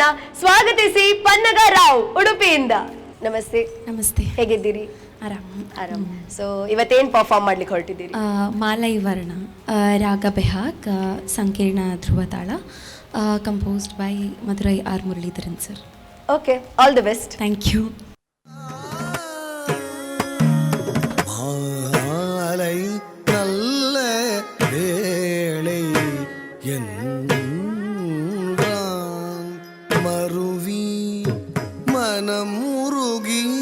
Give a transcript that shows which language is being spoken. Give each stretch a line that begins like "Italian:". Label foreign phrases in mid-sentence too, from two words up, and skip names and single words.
Kannada: ಸ್ವಾಗತಿಸಿ ಪನ್ನಗ ರಾವ್, ಉಡುಪಿಯಿಂದ. ನಮಸ್ತೆ. ನಮಸ್ತೆ. ಹೇಗಿದ್ದೀರಿ? ಆರಾಮ್. ಸೊ ಇವತ್ತೇನು ಪರ್ಫಾರ್ಮ್ ಮಾಡ್ಲಿಕ್ಕೆ ಹೊರಟಿದ್ದೀರಿ? ಮಾಲೈ ವರ್ಣ, ರಾಗ ಬೆಹಾಕ್, ಸಂಕೀರ್ಣ ಧ್ರುವತಾಳ,
English: composed by
Kannada: ಮಧುರೈ ಆರ್ ಮುರಳೀಧರನ್ ಸರ್. ಓಕೆ,
English: all the best. thank you.
Tamil: மாலை நல்ல வேளை என்றான் மருவி மனம் உருகி